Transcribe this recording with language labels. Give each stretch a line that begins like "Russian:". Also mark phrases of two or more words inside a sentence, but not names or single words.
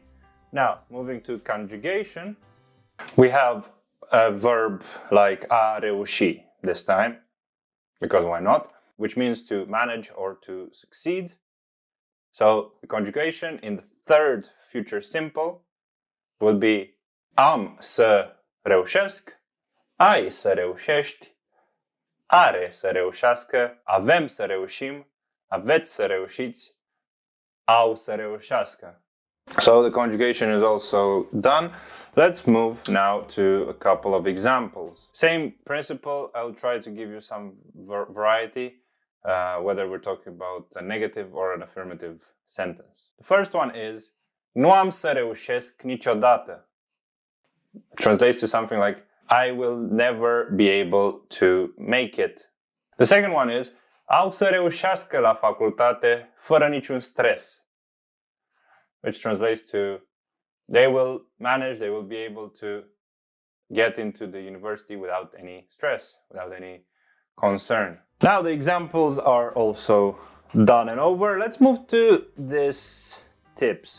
English: Now, moving to conjugation, we have a verb like
Romanian: a reuși
English: this time, because why not? Which means to manage or to succeed. So the conjugation in the third future simple will be
Romanian: am să reușesc, ai să reușești, are să reușească, avem să reușim, aveți să reușiți, au să reușească.
English: So the conjugation is also done. Let's move now to a couple of examples. Same principle, I'll try to give you some variety, whether we're talking about a negative or an affirmative sentence. The first one is,
Romanian: nu am să reușesc niciodată.
English: Translates to something like, I will never be able to make it. The second one is,
Romanian: au să reușească la facultate fără niciun stres.
English: Which translates to, they will manage, they will be able to get into the university without any stress, without any concern. Now the examples are also done and over. Let's move to these tips.